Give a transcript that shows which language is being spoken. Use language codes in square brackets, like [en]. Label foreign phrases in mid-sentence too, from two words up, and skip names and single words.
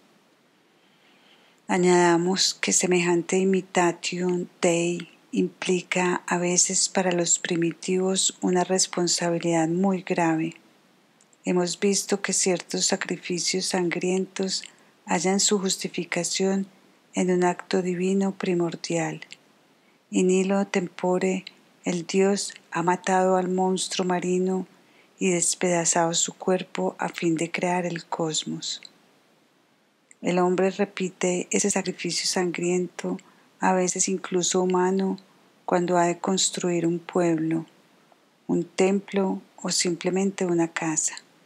[es] Añadamos que semejante [la] imitatio Dei [es] implica a veces para los primitivos una responsabilidad muy grave. Hemos visto que ciertos sacrificios sangrientos hallan su justificación en un acto divino primordial. [la] In illo tempore, [es] el Dios ha matado al monstruo marino y despedazado su cuerpo a fin de crear el cosmos. El hombre repite ese sacrificio sangriento, a veces incluso humano, cuando ha de construir un pueblo, un templo o simplemente una casa.